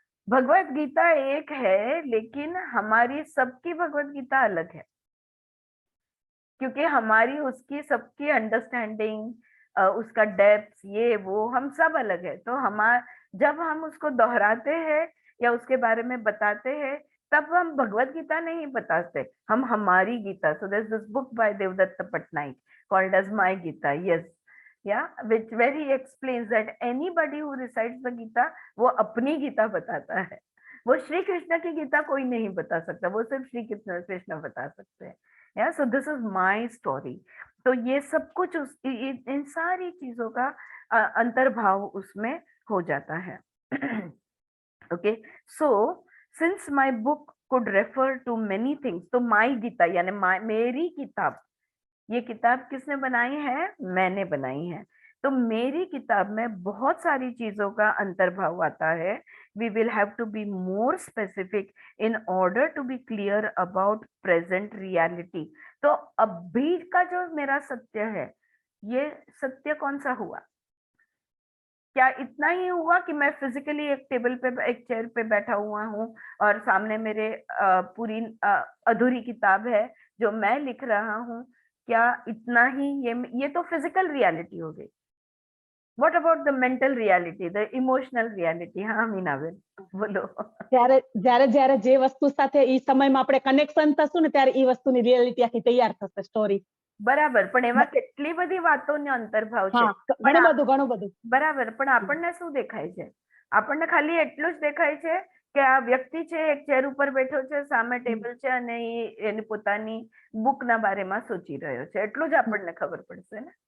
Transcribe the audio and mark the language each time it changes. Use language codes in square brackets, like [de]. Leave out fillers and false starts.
[hi] भगवत गीता एक है, लेकिन हमारी सबकी भगवत गीता अलग है, क्योंकि हमारी उसकी सबकी अंडरस्टैंडिंग, उसका डेप्थ, ये वो हम सब अलग है। तो जब हम उसको दोहराते हैं या उसके बारे में बताते हैं, तब हम भगवत गीता नहीं बताते, हम हमारी गीता। [en] so there's this book by Devdutt Patnaik called as My Gita, yes, yeah, which very explains that anybody who recites the Gita, [hi] वो अपनी गीता बताता है। वो श्री कृष्ण की गीता कोई नहीं बता सकता, वो सिर्फ श्री कृष्ण बता सकते हैं। या [en] So this is my story. [hi] तो ये सब कुछ इन सारी चीजों का अंतर्भाव उसमें हो जाता है। [en] okay, so since my book could refer to many things, [hi] तो माय गीता यानी मेरी किताब, ये किताब किसने बनाई है? मैंने बनाई है। तो मेरी किताब में बहुत सारी चीजों का अंतर्भाव आता है। [en] We will have to be more specific in order to be clear about present reality. [hi] तो अभी का जो मेरा सत्य है, ये सत्य कौन सा हुआ? क्या इतना ही हुआ कि मैं फिजिकली एक टेबल पे, एक चेयर पे बैठा हुआ हूँ और सामने मेरे पूरी अधूरी किताब है जो मैं लिख रहा हूँ? क्या इतना ही? ये तो फिजिकल रियलिटी हो गई. [en] What about the mental reality, the emotional reality? हाँ मीनाबेन [gu] બોલો. જ્યારે જ્યારે જ્યારે જે વસ્તુ સાથે ઈ સમયમાં આપણે કનેક્શન થશું ને ત્યારે ઈ વસ્તુની રિયાલિટી આખી તૈયાર થશે સ્ટોરી. બરાબર, પણ એમાં કેટલી બધી વાતોનો અંતર્ભાવ છે. હા, ઘણું બધું. બરાબર, પણ આપણને શું દેખાય છે? આપણને ખાલી એટલું જ દેખાય છે કે આ વ્યક્તિ છે, એક ચેર ઉપર બેઠો છે, સામે ટેબલ છે અને એની પોતાની બુકના બારેમાં સોચી રહ્યો છે, એટલું જ આપણને ખબર પડશે ને.